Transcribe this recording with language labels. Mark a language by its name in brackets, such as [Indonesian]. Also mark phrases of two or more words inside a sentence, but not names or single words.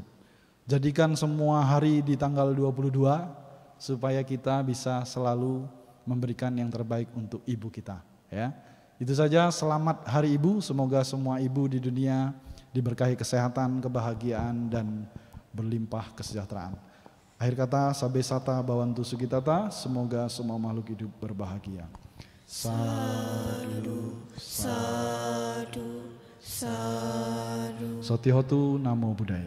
[Indonesian] Jadikan semua hari di tanggal 22 supaya kita bisa selalu memberikan yang terbaik untuk ibu kita, ya. Itu saja, selamat Hari Ibu, semoga semua ibu di dunia diberkahi kesehatan, kebahagiaan dan berlimpah kesejahteraan. Akhir kata, [Pali] sabe sata bawantu sugitata, [Indonesian] semoga semua makhluk hidup berbahagia. [Pali] Sadu, sadu, sadu. Sotihotu, Namo Buddhaya.